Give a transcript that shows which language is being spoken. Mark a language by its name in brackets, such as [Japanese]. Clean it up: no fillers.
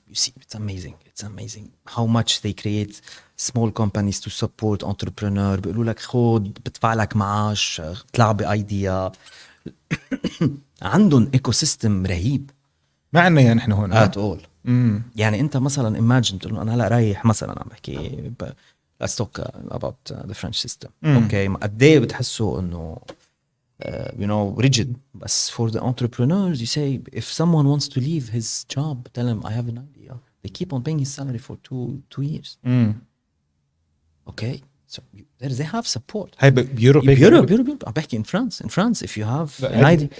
[English] You see, it's amazing how much they create small companies to support entrepreneur. [Arabic] بيقولوا لك خود بدفع لك معاش طلع بايديا. عندهم ecosystem رهيب. ما عندنا يعني احنا هون [English] at all. [Arabic] يعني انت مثلا imagine تقول انا هلا رايح مثلا عم بحكي [English] let's talk about the French system. [Arabic] Okay, قد ايه بتحسوا انه rigid. [English] But for the entrepreneurs, you say if someone wants to leave his job, tell him I have an idea. They keep on paying his salary for two years. Okay, so they have support. [Arabic] هاي بيوروب [English] Europe. I'm back in France. If you have an idea,